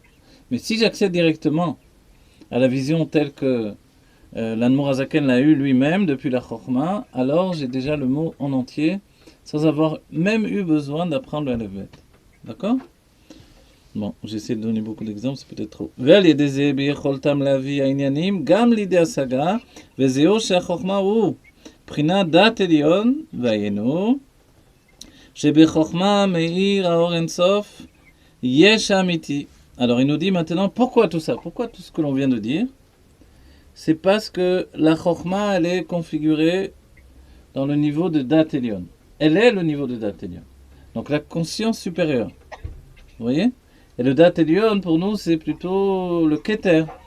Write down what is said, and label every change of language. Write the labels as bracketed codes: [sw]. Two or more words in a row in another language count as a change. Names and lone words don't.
[fr] Mais si j'accède directement à la vision telle que l'Admor Hazaken l'a eu lui-même depuis la Chorma, alors j'ai déjà le mot en entier, sans avoir même eu besoin d'apprendre le Aleph-Bet. D'accord ? Bon, j'essaie de donner beaucoup d'exemples, c'est peut-être trop. [he] ועל ידי זה ביכולתם להביא העניינים גם לידי השגה, וזהו שהחוכמה הוא בחינת דעת עליון, והיינו שבחוכמה מאיר האור אינסוף יש אמיתי. [fr] Alors il nous dit maintenant pourquoi tout ça, pourquoi tout ce que l'on vient de dire. C'est parce que la chokma elle est configurée dans le niveau de [he] דעת עליון. [fr] Elle est le niveau de [he] דעת עליון. [fr] Donc la conscience supérieure. Vous voyez ? Et le [he] דעת עליון, [fr] pour nous, c'est plutôt le Keter.